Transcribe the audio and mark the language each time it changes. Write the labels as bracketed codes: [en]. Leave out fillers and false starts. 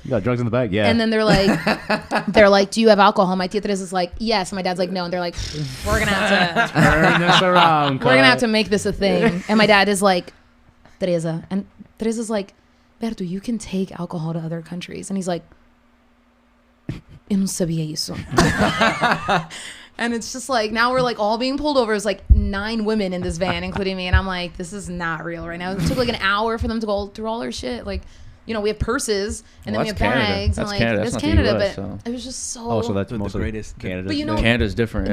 [en] You got drugs in the bag, yeah. And then they're like, do you have alcohol? My tia Teresa's like, yes. And my dad's like, no. And they're like, we're gonna have to turn this around. We're gonna have to make this a thing. And my dad is like, Teresa, and Teresa's like, Berto, you can take alcohol to other countries. And he's like, [pt] eu não sabia isso. [en] And it's just like, now we're like all being pulled over. It's like 9 women in this van, including me. And I'm like, this is not real right now. It took like an hour for them to go through all our shit. Like, we have purses and then we have bags. That's and like, Canada. That's not Canada, the US, so. It was just so. Oh, so that's the greatest. Canada. But Canada's different.